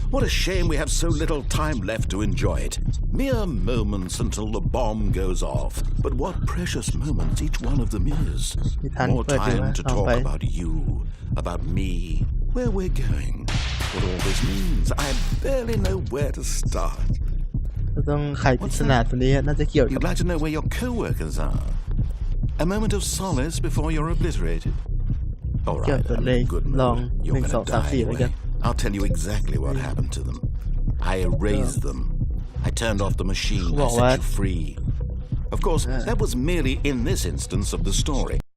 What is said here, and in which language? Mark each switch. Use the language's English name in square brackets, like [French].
[English] What a shame we have so little time left to enjoy it. Mere moments until the bomb goes off. But what precious moments each one of them is. More time to talk about you, about me, where we're going, what all this means. I barely know where to start. [Thai] ต้องไขปริศนาตัวนี้น่าจะเกี่ยวกับ [English] You'd like to know where your co-workers are. A moment of solace before you're obliterated. All right, I'm in good mood. You're going to die anyway. I'll tell you exactly what happened to them. I erased them. I turned off the machine. I set you free. Of course, that was merely in this instance of the story.